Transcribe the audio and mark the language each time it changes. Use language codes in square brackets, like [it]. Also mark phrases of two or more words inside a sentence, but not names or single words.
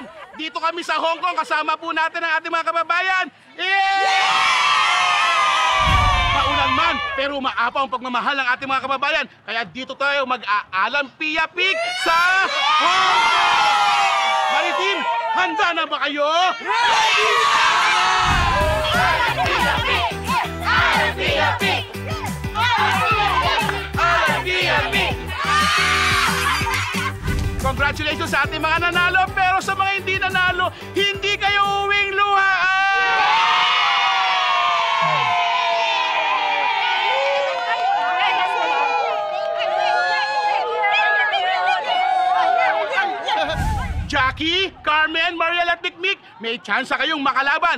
[tl] Dito kami sa Hong Kong, kasama po natin ang ating mga kababayan. Maulan man, pero umaapaw ang pagmamahal ng ating mga kababayan. Kaya dito tayo mag-Alan Pia Pig sa Hong Kong! Maritim, handa na ba kayo? Ready! Alan Pia Pig! Alan Pia Pig! Alan Pia Pig! Congratulations sa ating mga nanalo, pero sa mga hindi nanalo, hindi kayo uwing luhaan! Jackie, Carmen, Mariel at Mikmik, may chance kayong makalaban.